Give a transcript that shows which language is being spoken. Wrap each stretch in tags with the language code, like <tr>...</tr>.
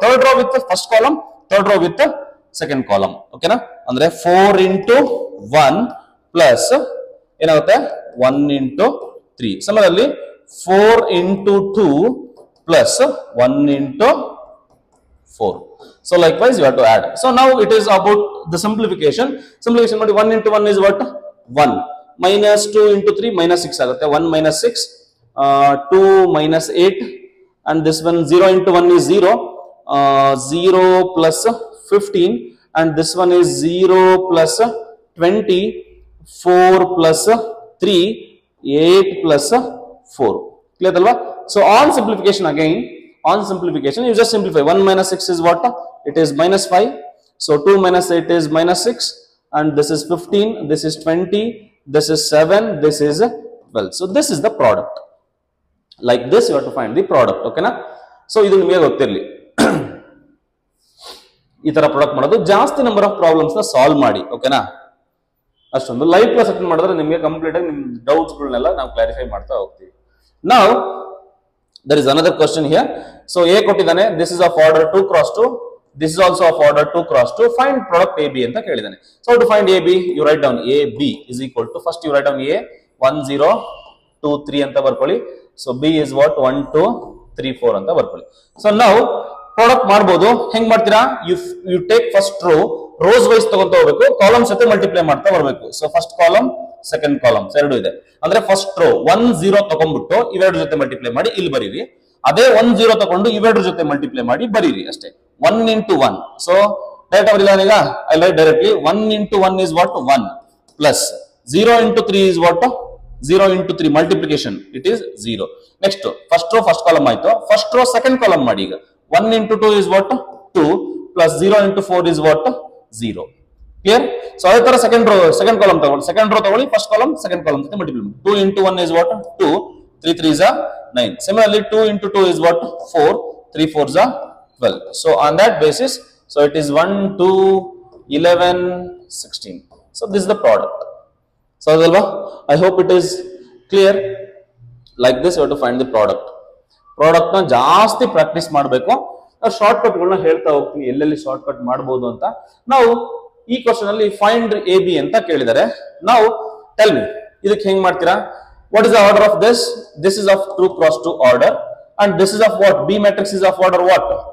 <en>Third row with first column, third row with second column. ಓಕೆನಾ? ಅಂದ್ರೆ 4 into 1 plus ಏನಾಗುತ್ತೆ 1 into 3. Similarly 4 into 2 plus 1 into 4. So likewise you have to add. So now it is about the simplification. Simplification ಮಾಡಿ 1 into 1 is what? 1. Minus 2 into 3 minus 6 ಆಗುತ್ತೆ. 1 minus 6. 2 minus 8. And this one 0 into 1 is 0. 0 plus 15. And this one is 0 plus 20. 4 plus 3. 8 plus 4. Clear alva? So on simplification again, you just simplify. 1 minus 6 is what? It is minus 5. So 2 minus 8 is minus 6. And this is 15. This is 20. This is 7. This is 12. So this is the product. Like this you have to find the product. Okay na? So</en> <kn>idu nimage ಗೊತ್ತಿರಲಿ. ಈ ತರ product ಮಾಡೋದು. ಜಾಸ್ತಿ number of problems ನ solve ಮಾಡಿ. ಓಕೆನಾ? ಅಷ್ಟೊಂದು live class attend ಮಾಡಿದ್ರೆ ನಿಮಗೆ ಕಂಪ್ಲೀಟ್ ಆಗಿ ನಿಮ್ಮ ಡೌಟ್ಸ್ ಗಳನ್ನೆಲ್ಲ ನಾವು ಕ್ಲಾರಿಫೈ ಮಾಡ್ತಾ ಹೋಗ್ತೀವಿ.</kn> <en>Now there is another question here. So A ಕೊಟ್ಟಿದ್ದಾನೆ, this is of order 2 cross 2, this is also of order 2 cross 2. Find product AB</en> <kn>ಅಂತ ಕೇಳಿದ್ದಾನೆ.</kn> <en>So to find AB you write down AB is equal to, first you write down A 1 0 2 3</en> <kn>ಅಂತ ಬರ್ಕೊಳ್ಳಿ.</kn> <en>So B is what? 1 2 3 4</en> <kn>ಅಂತ ಬರ್ಕೊಳ್ಳಿ. So now product ಮಾಡಬಹುದು. ಹೆಂಗ್ ಮಾಡ್ತೀರಾ?</kn> <en>you take first row,</en> <kn>rose wise ತಗೊಂತ ಹೋಗ್ಬೇಕು, columns ಜೊತೆ ಮಲ್ಟಿಪ್ಲೈ ಮಾಡ್ತಾ ಬರಬೇಕು. So first column second columns ಎರಡು ಇದೆ. ಅಂದ್ರೆ ಫಸ್ಟ್ ರೋ 1 0 ತಗೊಂಡ್ಬಿಟ್ಟು ಇವೆರಡು ಜೊತೆ ಮಲ್ಟಿಪ್ಲೈ ಮಾಡಿ ಇಲ್ಲಿ ಬರೀರಿ. ಅದೇ 1 0 ತಗೊಂಡು ಇವೆರಡು ಜೊತೆ ಮಲ್ಟಿಪ್ಲೈ ಮಾಡಿ ಬರೀರಿ ಅಷ್ಟೇ. 1 into 1.</kn> <en>So direct ಬರೀಲಾನೀಗ I write directly 1 into 1 is what? 1 plus 0 into 3 is what? 0 into 3 multiplication, it is 0. Next first row first column ಆಯ್ತು. First row second column ಮಾಡಿ. ಈಗ 1 into 2 is what? 2 plus 0 into 4 is what? 0. Clear? So ಅದೇ ತರ second column ತಗೊಳ್ಳಿ, second row ತಗೊಳ್ಳಿ, first column second column ಜೊತೆ multiply ಮಾಡಿ. 2 into 1 is what? 2. 3 3s are 9. Similarly 2 into 2 is what? 4. 3 4s are 12. So on that basis, so it is 1 2 11 16. So this is the product. So alva, I hope it is clear. Like this you have to find the product.</en> <kn>Product ನ ಜಾಸ್ತಿ practice ಮಾಡಬೇಕು. Short cut ಗಳನ್ನ ಹೇಳ್ತಾ ಹೋಗ್ತೀನಿ, ಎಲ್ಲೆಲ್ಲಿ short cut ಮಾಡಬಹುದು ಅಂತ. ನಾವು ಈ ಕ್ವಶನ್ ಅಲ್ಲಿ ಫೈಂಡ್ ಎ ಬಿ ಅಂತ ಕೇಳಿದ್ದಾರೆ.</kn> <en>ನಾವು tell me,</en> <kn>ಇದಕ್ಕೆ ಹೆಂಗ್ ಮಾಡ್ತೀರಾ?</kn> <en>What is the order of this? This is of 2 cross 2 order and this is of what? B matrix is of order what?</en>